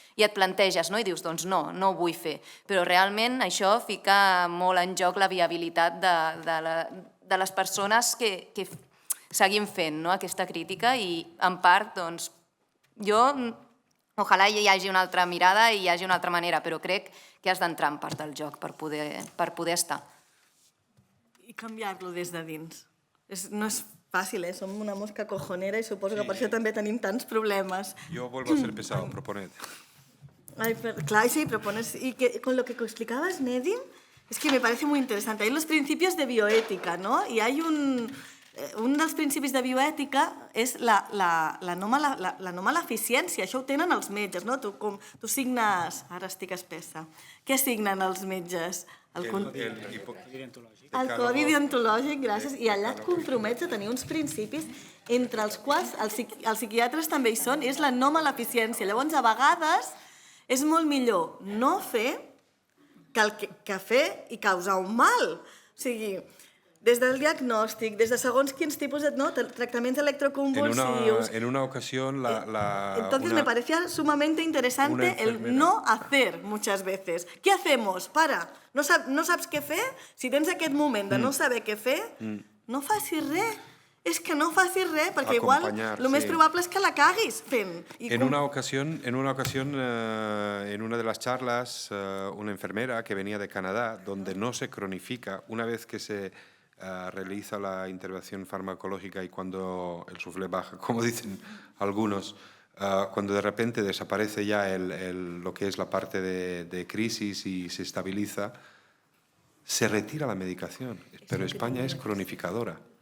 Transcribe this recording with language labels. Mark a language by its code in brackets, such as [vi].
[ca] I et planteges i dius, doncs no ho vull fer. Però realment això fica molt en joc la viabilitat de les persones que seguim fent aquesta crítica i en part doncs jo ojalà hi hagi una altra mirada i hi hagi una altra manera, però crec que has d'entrar en part del joc per poder estar. I canviar-lo des de dins. No és fàcil, som una mosca cojonera i suposo que per això també tenim tants problemes. [es] Jo vuelvo a ser pesado, proponed. Claro, sí, propones. Y con lo que explicabas, Nedim, es que me parece muy interesante. Hay los principios de bioética, ¿no? [ca] Y hay un dels principis de bioètica és la no mala eficiència. Això ho tenen els metges, no? Tu signes... Ara estic espessa. Què signen els metges? El codi deontològic, gràcies. I allà et compromets a tenir uns principis entre els quals els psiquiatres també hi són, és la no mala eficiència. Llavors, a vegades, és molt millor no fer que fer i causar un mal. O sigui, des del diagnòstic, des de segons quins tipus de tractaments electroconvulsivos. [es] En una ocasión Entonces me parecía sumamente interesante el no hacer muchas veces. ¿Qué hacemos? [ca] Para, no saps què fer? Si tens aquest moment de no saber què fer, no facis res. És que no facis res, perquè igual el més probable és que la caguis fent. [es] En una ocasión, en una de las charlas, una enfermera que venía de Canadá, donde no se cronifica, una vez que se realiza la intervención farmacológica y cuando el suflé baja, como dicen algunos, cuando de repente desaparece ya lo que es la parte de crisis y se estabiliza, se retira la medicación, pero España es cronificadora.